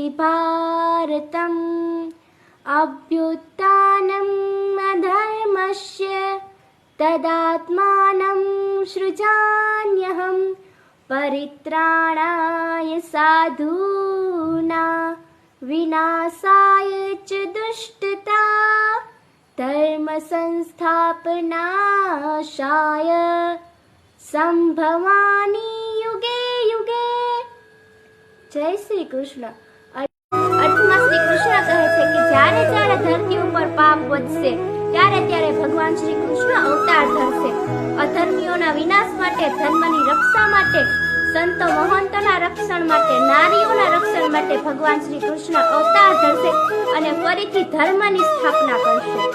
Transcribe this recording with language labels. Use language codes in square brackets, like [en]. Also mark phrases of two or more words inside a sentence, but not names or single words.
[sa] भारतम् अभ्युत्थानम् अधर्मस्य तदात्मानं सृजाम्यहम् परित्राणाय साधूनां विनाशाय च दुष्टता धर्म संस्थापनाशाय संभवामि युगे युगे। [hi] जय श्री कृष्ण। [gu] અર્થમાં શ્રી કૃષ્ણ કહે છે કે જ્યારે જ્યારે ધરતી ઉપર પાપ વધશે ત્યારે ત્યારે ભગવાન શ્રી કૃષ્ણ અવતાર ધરશે. અધર્મીઓના વિનાશ માટે, ધર્મની રક્ષા માટે, સંતો મહંતોના રક્ષણ માટે, નારીઓના રક્ષણ માટે ભગવાન શ્રી કૃષ્ણ અવતાર ધરશે અને ફરીથી ધર્મની સ્થાપના કરશે.